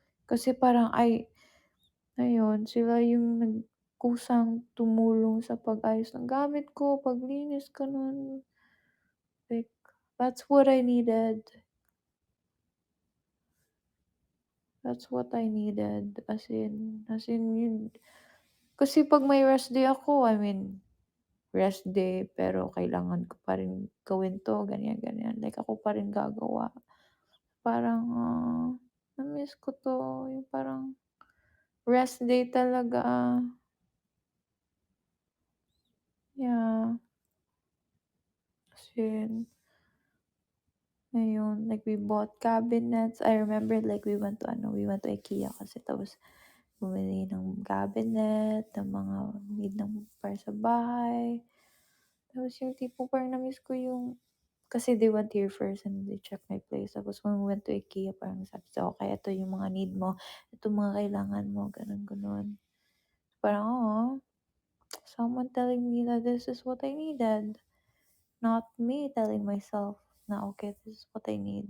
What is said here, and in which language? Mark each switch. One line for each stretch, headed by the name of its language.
Filipino: Kasi parang ayun, sila yung nagkusang tumulong sa pag-ayos ng gamit ko, paglinis, ganun.
English: Like, that's what I needed. That's what I needed.
Filipino: As in yun. Kasi pag may rest day ako, I mean, rest day, pero kailangan ko pa rin gawin 'to, ganyan, ganyan. Like, ako pa rin gagawa. Parang, na-miss ko 'to, yung parang rest day talaga.
English: Yeah, as in, ayun, like we bought cabinets. I remember like we went to IKEA
Filipino: kasi tapos bumili ng cabinet, ng mga need ng para sa bahay. Tapos yung tipong parang na-miss ko yung kasi
English: they went here first and they checked my place.
Filipino: Tapos
English: when we went to IKEA,
Filipino: parang sabi sa "Okay, ito yung mga need mo, ito mga kailangan mo," gano'n, gano'n.
English: Parang, someone telling me that this is what I needed, not me telling myself na, "Okay, this is what I need."